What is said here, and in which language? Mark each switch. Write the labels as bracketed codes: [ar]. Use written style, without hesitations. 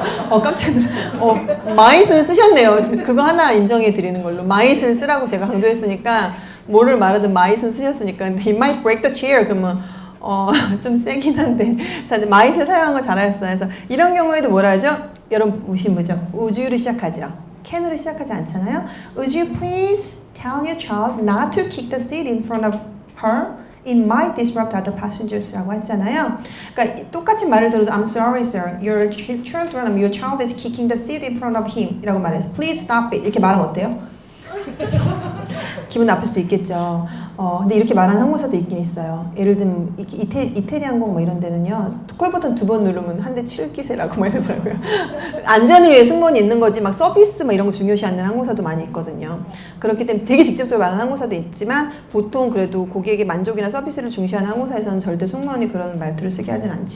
[ko] 깜짝 놀랐어요. might은 쓰셨네요. 그거 하나 인정해 드리는 걸로. might은 쓰라고 제가 강조했으니까 뭐를 말하든 might은 쓰셨으니까. 근데 [en] he might break the chair [ko] 그러면 좀 세긴 한데. 자, 이제 might을 사용한 거 잘하셨어요. 그래서 이런 경우에도 뭐라 하죠? 여러분 보시면 뭐죠? would you로 시작하죠. can으로 시작하지 않잖아요. [en] Would you please tell your child not to kick the seat in front of her? It might disrupt other passengers [ko] 라고 했잖아요. 그러니까 똑같이 말을 들어도 [en] I'm sorry, sir. Your child is kicking the seat in front of him. [ko] 이라고 말해서 [en] Please stop it. [ko] 이렇게 말하면 어때요? 기분 나쁠 수도 있겠죠. 근데 이렇게 말하는 항공사도 있긴 있어요. 예를 들면 이태리 항공 뭐 이런 데는요. 콜 버튼 2번 누르면 한 대 칠 기세라고 막 이러더라고요. 안전을 위해 승무원이 있는 거지 막 서비스 뭐 이런 거 중요시 않는 항공사도 많이 있거든요. 그렇기 때문에 되게 직접적으로 말하는 항공사도 있지만 보통 그래도 고객의 만족이나 서비스를 중시하는 항공사에서는 절대 승무원이 그런 말투를 쓰게 하진 않죠.